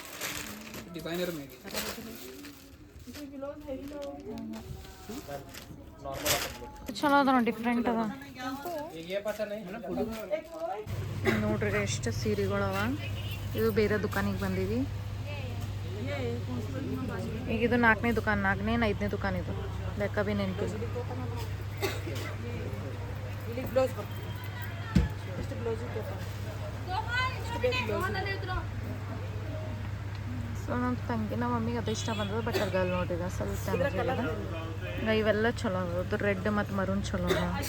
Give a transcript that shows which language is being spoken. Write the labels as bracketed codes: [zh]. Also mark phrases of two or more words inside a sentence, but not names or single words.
[hi] डिजाइनर में [kn] ಚಲೋ ಅದ ನೋಡಿ, ಡಿಫ್ರೆಂಟ್ ಅದ [hi] ये पता नहीं है ना फोटो [kn] ನೋಡ್ರಿ ಎಷ್ಟು ಸೀರೆಗಳವ. ಇದು ಬೇರೆ ದುಕಾನಿಗೆ ಬಂದೀವಿ. ಈಗ ಇದು 4ನೇ ದುಕಾನ್, 4ನೇ 5ನೇ ದುಕಾನ್ ಇದು, ಲೆಕ್ಕ ಭೀ ನೆನಪಿಲ್ಲ. ಸೊ ನಮ್ಮ ತಂಗಿ ನಮ್ಮ ಮಮ್ಮಿಗೆ ಅದು ಇಷ್ಟ ಬಂದದ, ಬಟ್ ಅರ್ಗಲ್ ನೋಡಿದ ಸ್ವಲ್ಪ ಇವೆಲ್ಲ ಚಲೋ ಅದು ರೆಡ್ ಮತ್ತು ಮರೂನ್ ಚಲೋ ಅದ.